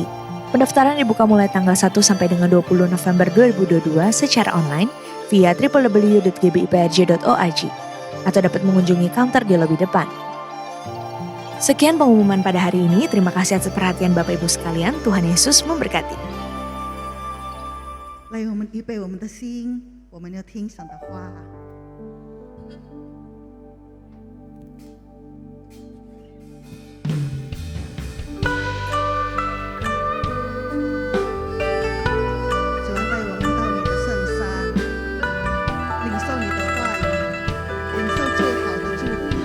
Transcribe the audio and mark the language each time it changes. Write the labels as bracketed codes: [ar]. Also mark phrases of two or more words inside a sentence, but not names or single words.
[id] Pendaftaran dibuka mulai tanggal 1 sampai dengan 20 November 2022 secara online via www.gbiprj.org atau dapat mengunjungi counter di lobi depan. Sekian pengumuman pada hari ini. Terima kasih atas perhatian Bapak Ibu sekalian. Tuhan Yesus memberkati. [zh] 来，我们预备我们的心，我们要听神的话。主啊，带我们到你的圣山，领受你的话语，领受最好的祝福。